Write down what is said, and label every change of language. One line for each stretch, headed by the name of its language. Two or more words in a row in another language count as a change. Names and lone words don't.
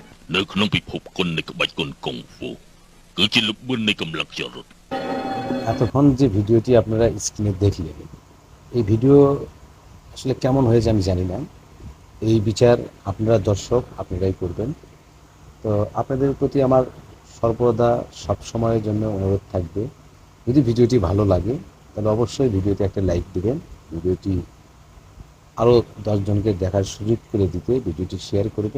Khmer: នៅក្នុងពិភពគុណនៃក្បាច់គុណកុងហ្វូគឺជាល្បឿននៃកម្លាំងចរិត
Bangla: এতক্ষণ যে ভিডিওটি আপনারা স্ক্রিনে দেখলেন, এই ভিডিও আসলে কেমন হয়েছে আমি জানি না। এই বিচার আপনারা দর্শক আপনারাই করবেন। তো আপনাদের প্রতি আমার সর্বদা সবসময়ের জন্য অনুরোধ থাকবে, যদি ভিডিওটি ভালো লাগে তাহলে অবশ্যই ভিডিওতে একটা লাইক দিবেন, ভিডিওটি আরও 10 জনকে দেখার সুযোগ করে দিতে ভিডিওটি শেয়ার করবেন।